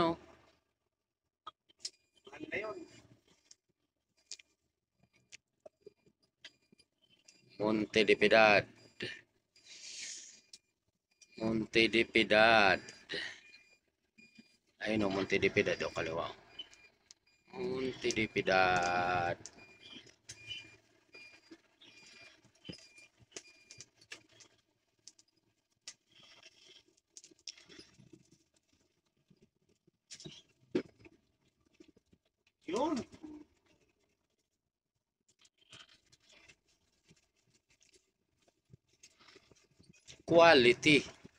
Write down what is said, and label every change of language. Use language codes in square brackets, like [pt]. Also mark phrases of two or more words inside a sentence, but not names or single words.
[tl] Oh. Ano na yun? Monte de Piedad. Monte de Piedad. Ayun o, Monte de Piedad o kaliwa. Monte de Piedad. Yun. Quality.